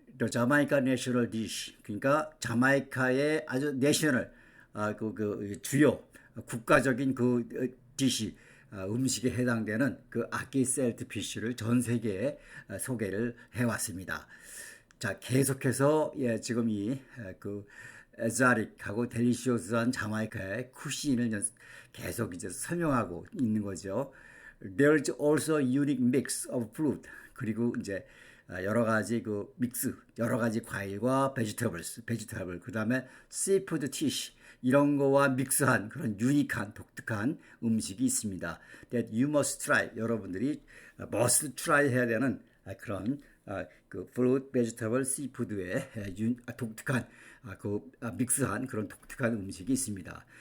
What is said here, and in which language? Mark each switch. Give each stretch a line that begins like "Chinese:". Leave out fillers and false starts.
Korean: 자마이카 내셔널 디시 그러니까 자마이카의 아주 내셔널 그 주요 국가적인 그 디시 음식에 해당되는 그 아키 셀트피쉬를 전 세계에 소개를 해왔습니다. 자, 계속해서 예, 지금 그 에자릭하고 델리시오스한 자마이카의 쿠신을 계속 이제 설명하고 있는 거죠.
English: There's also a unique mix of fruit.
Korean: 그리고 이제 여러 가지 그 믹스, 여러 가지 과일과 베지터블, 그다음에 씨푸드 디시 이런 거와 믹스한 그런 유니크한 독특한 음식이 있습니다.
English: That you must try.
Korean: 여러분들이
English: must try
Korean: 해야 되는 그런 그
English: fruit, vegetable, seafood
Korean: 의 독특한 믹스한 그런 독특한 음식이 있습니다.